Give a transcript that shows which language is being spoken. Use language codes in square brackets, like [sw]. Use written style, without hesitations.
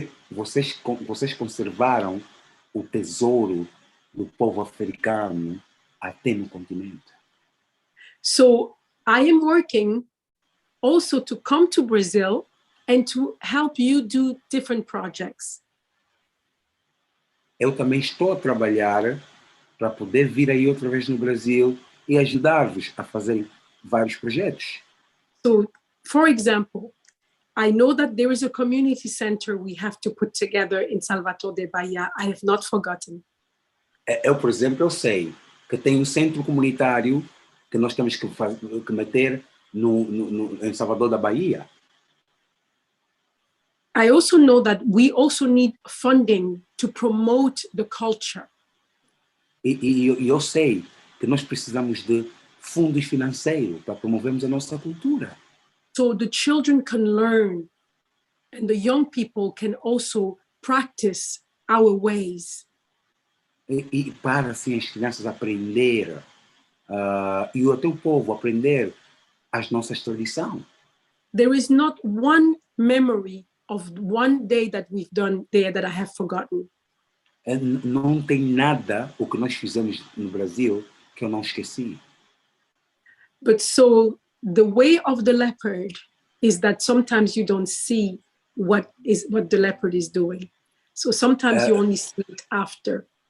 [pt] Vocês conservaram o tesouro do povo africano até no continente. [en] So I am working also to come to Brazil and to help you do different projects. [pt] Eu também estou a trabalhar para poder vir aí outra vez no Brasil e ajudar-vos a fazer vários projetos. [en] So, for example, I know that there is a community center we have to put together in Salvador de Bahia. I have not forgotten. [pt] Por exemplo, eu sei que tem um centro comunitário que nós temos que meter em Salvador da Bahia. [en] I also know that we also need funding to promote the culture. [pt] E eu sei que nós precisamos de fundos financeiros para promovermos a nossa cultura. [en] So the children can learn and the young people can also practice our ways. [pt] E para assim as crianças aprender e até o povo aprender as nossas tradições. [en] There is not one memory of one day that we've done there that I have forgotten. [pt] Não tem nada o que nós fizemos no Brasil que eu não esqueci. [en] But so the way of the leopard is that sometimes you don't see what the leopard is doing. So sometimes you only see it after.